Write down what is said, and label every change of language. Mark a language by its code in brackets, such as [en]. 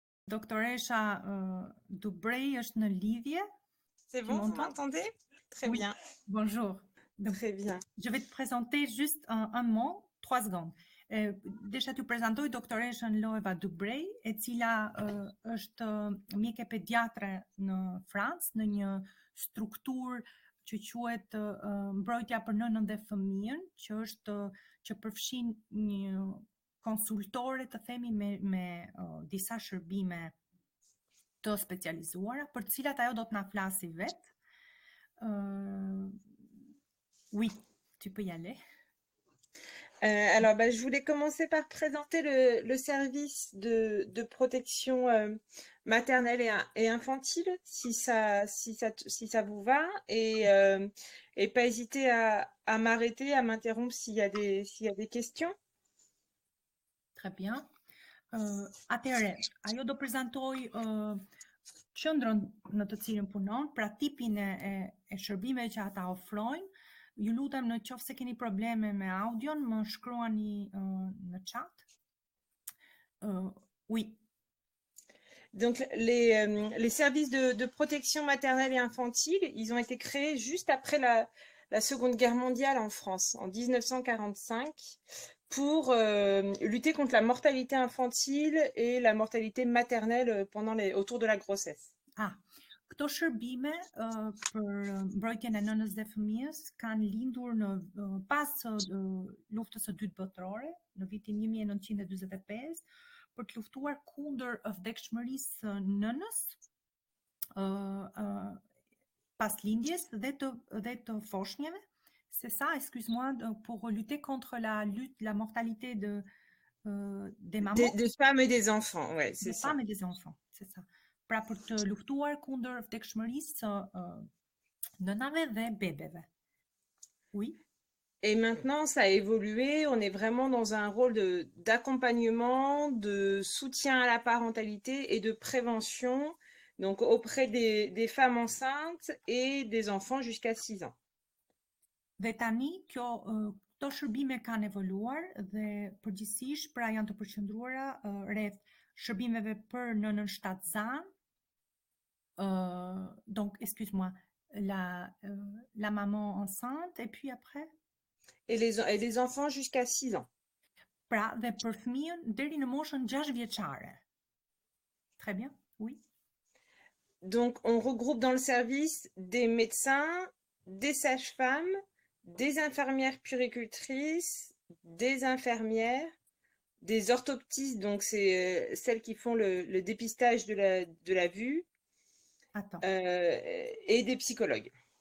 [sq] doktoresha Dubray është në lidhje. [fr] C'est Tu bon, vous m'entends? m'entendez? Très Oui. bien, Bonjour. Donc, très bien. je vais te présenter juste un mot, 3 secondes. [sq] Desha t'ju prezantoj doktoreshën Loeva Dubray, e cila është mjeke pediatre në Francë, në një strukturë që quhet mbrojtja për nënën dhe fëmijën, që përfshin një konsultore, të themi, me disa shërbime të specializuara, për të cilat ajo do të na flasi vetë. [fr] Oui, tu peux y aller. Alors, je voulais commencer par présenter le service de protection maternelle et infantile, si ça vous va, et pas hésiter à m'arrêter, à m'interrompre s'il y a des questions. Très bien. [sq] Atëherë, ajo do prezantoj qendrën në të cilën punon, pra tipin e shërbimeve që ata ofrojnë. Ju lutem, në qoftë se keni probleme me audion, më shkruani në chat. [fr] Oui. Donc, les services de protection maternelle et infantile, ils ont été créés juste après la Seconde Guerre mondiale en France, en 1945, pour lutter contre la mortalité infantile et la mortalité maternelle autour de la grossesse. [sq] Këto shërbime për mbrojtjen e nënës dhe fëmijës kanë lindur pas luftës së dytë botërore, në vitin 1945, për të luftuar kundër vdekshmërisë së nënës pas lindjes dhe të foshnjeve. [fr] C'est ça, excuse-moi, pour lutter contre la mortalité des mamans. Des femmes et des enfants, ouais, c'est ça. Des femmes et des enfants, c'est ça. [sq] Pra për të luftuar kundër vdekshmërisë së nënave dhe bebeve. [fr] Oui. Et maintenant, ça a évolué. On est vraiment dans un rôle d'accompagnement, de soutien à la parentalité et de prévention, donc auprès des femmes enceintes et des enfants jusqu'à 6 ans. [sq] Dhe tani këto shërbime kanë evoluar dhe përgjithsisht pra janë të përqendruara rreth shërbimeve për nënën shtatzan. [fr] Donc, excuse-moi, la maman enceinte et puis après et les enfants jusqu'à 6 ans. [sq] Pra, dhe për fëmijën deri në moshën 6 vjeçare. [fr] Très bien, oui. Donc, on regroupe dans le service des médecins, des sages-femmes, des infirmières puéricultrices, des infirmières, des orthoptistes, donc c'est celles qui font le dépistage de la vue, et des psychologues.